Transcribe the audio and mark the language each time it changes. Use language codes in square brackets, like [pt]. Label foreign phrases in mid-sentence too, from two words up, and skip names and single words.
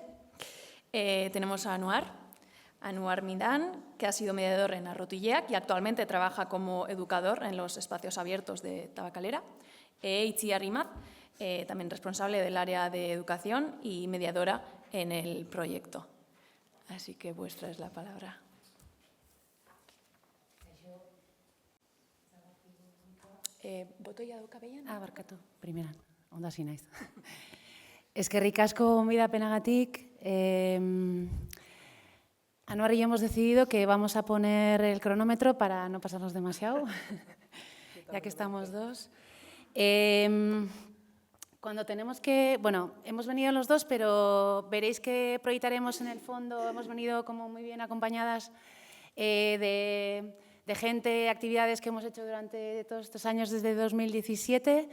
[es] Tenemos a Anuar Midán, que ha sido mediador en Arrotu-Ileak y actualmente trabaja como educador en los espacios abiertos de Tabacalera. Itziar Imaz, también responsable del área de educación y mediadora en el proyecto. Así que vuestra es la palabra. [eu] Botoia daukabean? Barkatu, primeran, ondo hasi naiz. Eskerrik asko gonbidapenagatik. [es] Anuar y yo hemos decidido que vamos a poner el cronómetro para no pasarnos demasiado, ya que estamos dos. Cuando tenemos que... Bueno, hemos venido los dos, pero veréis que proyectaremos en el fondo, hemos venido como muy bien acompañadas de gente, actividades que hemos hecho durante todos estos años desde 2017.